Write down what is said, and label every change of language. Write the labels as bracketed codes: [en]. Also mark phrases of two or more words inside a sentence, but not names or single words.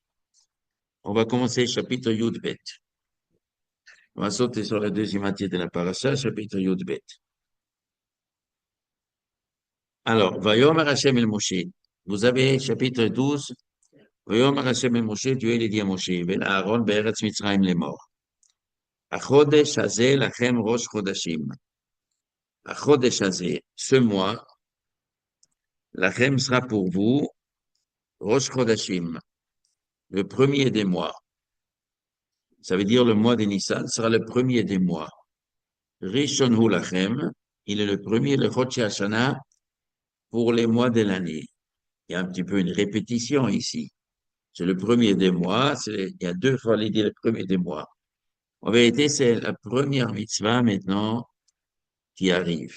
[fr] On va commencer chapitre [he] יוד-בית. [fr] On va sauter sur la deuxième moitié de la parasha, chapitre [he] יוד-בית. [fr] Alors, [he] ויאמר השם אל משה. [fr] Vous avez chapitre 12. [he] ויאמר השם אל משה, [fr] Dieu il dit à Moshe, [he] ואל אהרן בארץ מצרים לאמר. החודש הזה לכם ראש חודשים. החודש הזה, [fr] ce mois, lachem sera pour vous [he] ראש חודשים, [fr] le premier des mois. Ça veut dire le mois de Nissan sera le premier des mois. [he] ראשון הוא לכם, [fr] il est le premier, le [he] חודש השנה, [fr] pour les mois de l'année. Il y a un petit peu une répétition ici. C'est le premier des mois, il y a 2 fois l'idée le premier des mois. En vérité, c'est la première mitzvah maintenant qui arrive.